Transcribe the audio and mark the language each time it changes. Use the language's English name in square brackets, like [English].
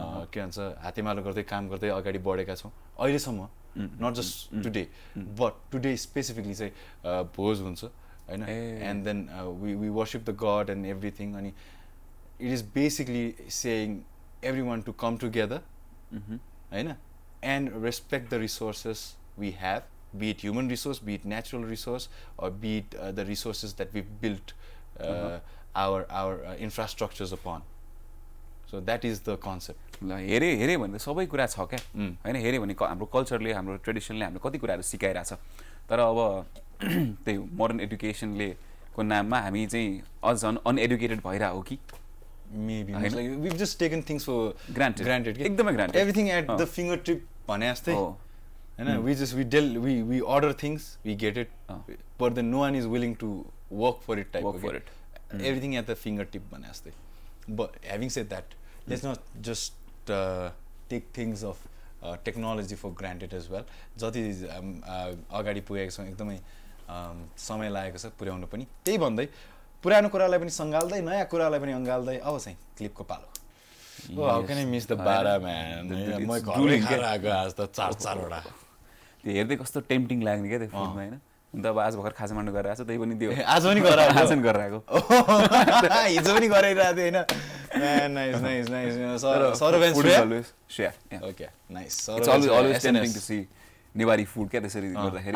[Nepali] के भन्छ हातेमालो गर्दै काम गर्दै अगाडि बढेका छौँ अहिलेसम्म [English] not just today but today specifically [Nepali] चाहिँ भोज हुन्छ होइन [English] And then we worship the god and everything अनि it is basically saying every one to come together होइन and respect the resources we have be it human resource, be it natural resource, or be it the resources that we've built our infrastructures upon. So that is the concept. [Nepali] हेरे भने सबै कुरा छ क्या होइन हेरे भने हाम्रो कल्चरले हाम्रो ट्रेडिसनले हाम्रो कति कुराहरू सिकाइरहेछ तर अब त्यही मोडर्न एडुकेसनले को नाममा हामी चाहिँ अझ अनएडुकेटेड भइरहेको हो कि [English] maybe like we've just taken things for granted [Nepali] एकदमै granted [English] everything at the fingertip [Nepali] भने जस्तै [English] and we order things, we get it, but then no one is willing to work for it everything at the fingertip [Nepali] bhane jaste. [English] But having said that, let's not just take things of technology for granted as well. [Nepali] जति अगाडि पुगेको छौँ एकदमै समय लागेको छ पुर्याउन पनि त्यही भन्दै पुरानो कुरालाई पनि सङ्घाल्दै नयाँ कुरालाई पनि अँगाल्दै अब चाहिँ क्लिपको पालो [English] Oh, how can I miss the bara, man? [Nepali] म घरमै खाएर आएको आज त 4-4 वटा त्यो हेर्दै कस्तो टेम्पटिङ लाग्ने क्या त्यो फुडमा होइन हुन त अब आज भर्खर खाजा मान्नु गरेर आएको छ त्यही पनि त्यो आज पनि गरेर आज पनि गरेर आएको हिजो पनि गरिरहेको थियो होइन [English] nice Saurabh and [Nepali] Shreya [English] okay nice it's always tempting to see Newari food [Nepali] क्या त्यसरी गर्दाखेरि